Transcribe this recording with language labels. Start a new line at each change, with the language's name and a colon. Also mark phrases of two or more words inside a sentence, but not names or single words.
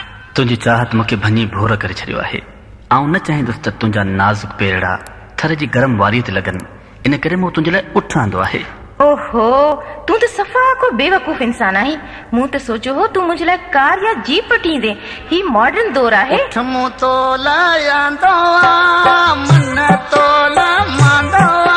Sindhi: तुझी चाहत मुके भनी भोर करे छड़ियो आहे। आऊं न चाहींदुसि त तुंहिंजा नाज़ुक पेरड़ा थर जी गरम वारीअ ते लॻनि, इन करे मूं तुंहिंजे लाइ उठ आंदो आहे। ओहो, तूं त सफ़ा को बेवकूफ़ इंसान आहीं। मूं त सोचियो हो तूं मुंहिंजे लाइ कार या जीप वठींदे। ही मॉडर्न दौर आहे। उठ मूं तो लायांदो आ, मन तो ला मांदो